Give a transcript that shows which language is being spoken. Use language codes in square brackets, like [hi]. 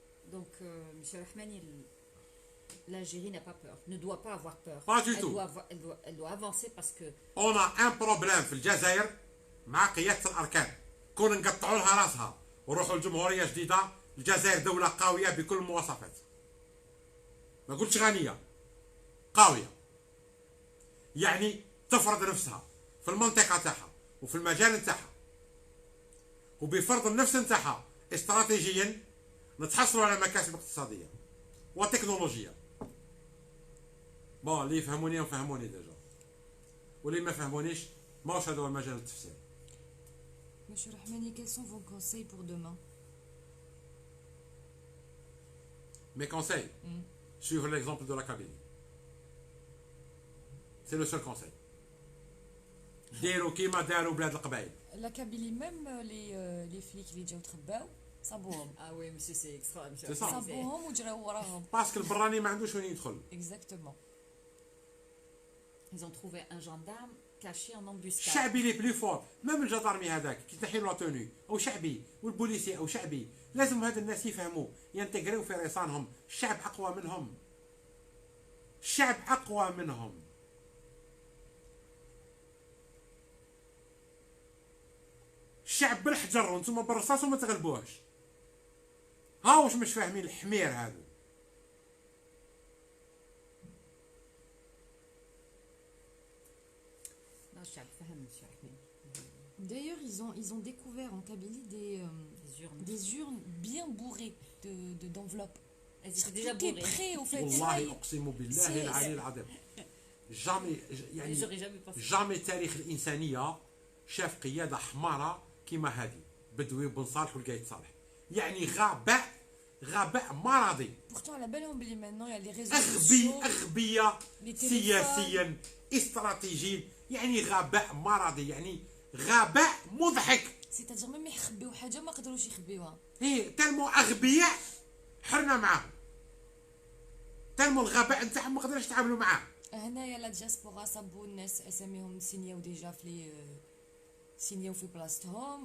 [fr] Donc, Monsieur Rahmani, l'Algérie n'a pas peur, ne doit pas avoir peur. Pas du tout. Elle doit avancer parce que. On a un problème [ar] في الجزائر مع قيادة الأركان. كون نقطعوا لها راسها وروحوا لجمهورية جديدة، الجزائر دولة قوية بكل المواصفات. ما قلتش غنية، قوية. يعني تفرض نفسها في المنطقة تاعها وفي المجال نتاعها، وبفرض النفس نتاعها استراتيجيا نتحصلوا على مكاسب اقتصادية وتكنولوجية. بون اللي يفهموني يفهموني ديجا، واللي ما فهمونيش ماهوش هذا هو المجال التفسير. [fr] Monsieur Rahmani, quels sont vos conseils pour demain? Mes conseils, suivre l'exemple de la Kabylie. C'est le seul conseil. [ar] ديروا كيما داروا بلاد القبائل. [fr] La Kabylie, même les flics [ar] اللي جاو تخباو صابوهم. [fr] Ah oui, monsieur, c'est extra. Monsieur, C'est ça. [ar] صابوهم وجراو وراهم. باسكو البراني ما عندوش وين يدخل. [fr] Exactement. Ils ont trouvé un gendarme caché en embuscade. [ar] الشعبي لي بلي فور، ميم الجدارمي هذاك كي تحيلو لا توني او شعبي والبوليسي او شعبي، لازم هاد الناس يفهموا ينتقريو في رصانهم. الشعب اقوى منهم، الشعب اقوى منهم. الشعب بالحجر وانتم بالرصاص وما تغلبوهش. ها واش مش فاهمين الحمير هذا. [fr] Non, [ar] الشعب فهم [fr] monsieur Rahmani. D'ailleurs, ils ont découvert en Kabylie des urnes bien bourrées d'enveloppes. Elles étaient déjà Tout est bourrées. prêt au fait. [ar] والله اقسم بالله العلي العظيم جامي يعني [fr] J'aurais jamais pensé. [ar] جامي تاريخ الانسانيه شاف قياده حماره كيما هذه بدوي بن صالح والقايد صالح. يعني غباء مرضي. [fr] Pourtant, à la belle embellie maintenant, il y a les réseaux sociaux. [ar] اغبيه [fr] les téléphones. [ar] سياسيا استراتيجيا يعني غباء مرضي، يعني غباء مضحك. سيتادير ميم يخبيو حاجه ما قدروش يخبيوها. ايه تلمو اغبياء حرنا معاهم، تلمو الغباء نتاعهم ما قدرناش نتعاملوا معاه. هنايا لا دياسبورا صابوا الناس اساميهم سينياو ديجا في سينياو في بلاصتهم.